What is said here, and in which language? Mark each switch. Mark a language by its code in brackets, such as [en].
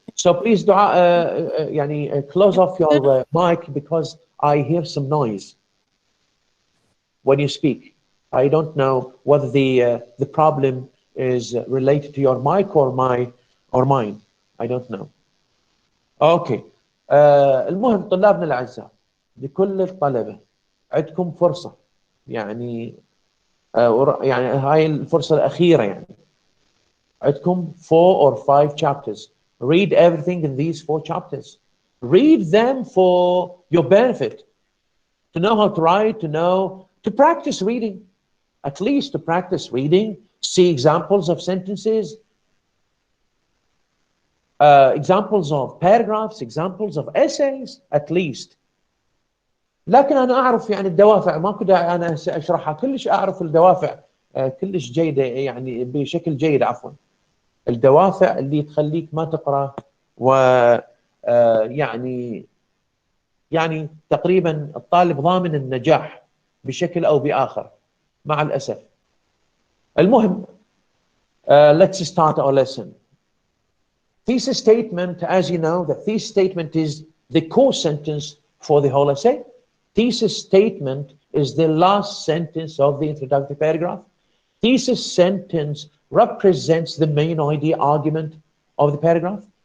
[en] So please دعاء يعني close off your mic because I hear some noise when you speak. I don't know whether the problem is related to your mic or mine. I don't know. Okay. [ar] المهم طلابنا الأعزاء، لكل الطلبة عندكم فرصة، يعني يعني هاي الفرصة الأخيرة، يعني عندكم [en] 4 or 5 chapters. Read everything in these 4 chapters. Read them for your benefit, to know how to write, to practice reading, at least to practice reading, see examples of sentences, examples of paragraphs, examples of essays at least. [ar] لكن أنا أعرف يعني الدوافع، ما كنت أنا أشرحها كلش، أعرف الدوافع كلش جيدة، يعني بشكل جيد عفوا. الدوافع اللي تخليك ما تقرأ، و يعني تقريبا الطالب ضامن النجاح بشكل أو بآخر مع الأسف. المهم [en] let's start our lesson. Thesis statement, as you know, the thesis statement is the core sentence for the whole essay. Thesis statement is the last sentence of the introductory paragraph. Thesis sentence represents the main idea argument of the paragraph.